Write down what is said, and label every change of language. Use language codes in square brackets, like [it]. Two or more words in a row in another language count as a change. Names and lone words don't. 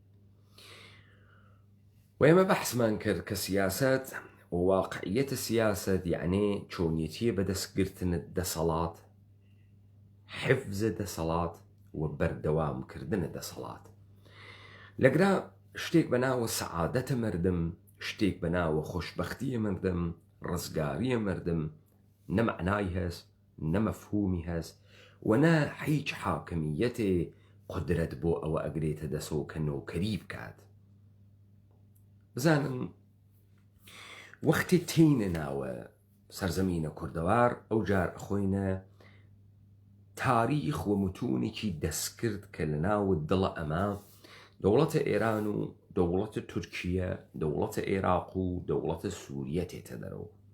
[ckb] و ئێمە بەحسمان کرد کە سیاست و واقعیەتە سیاست یعنی چۆنیەتیە بەدەستگرتنت دەسەڵات، حفزە دەسەڵات و بەردەوامکردنە دەسەڵات. لەگرا شتێک بە ناوە سەعادەتە مردم، شتێک بە ناوە خۆشبەختیە مردم، ڕزگاریە مردم، نە معنای هەست، نە مەفهومی هەست و نە هیچ حاکمیەتێ قودرەت بۆ ئەوە ئەگرێتە دەسەوە کە نۆکەری بکات. بزانن وەختی تینە ناوە سەرزەمینە کوردەوار ئەو جار ئەخۆینە تاریخ و متونێکی دەستکرد کە لە ناو دڵە ئەمە دەوڵەتە ئێران و دەوڵەتە تورکیە، دەوڵەتە عێراق و دەوڵەتە سووریە تێتە دەرەوە.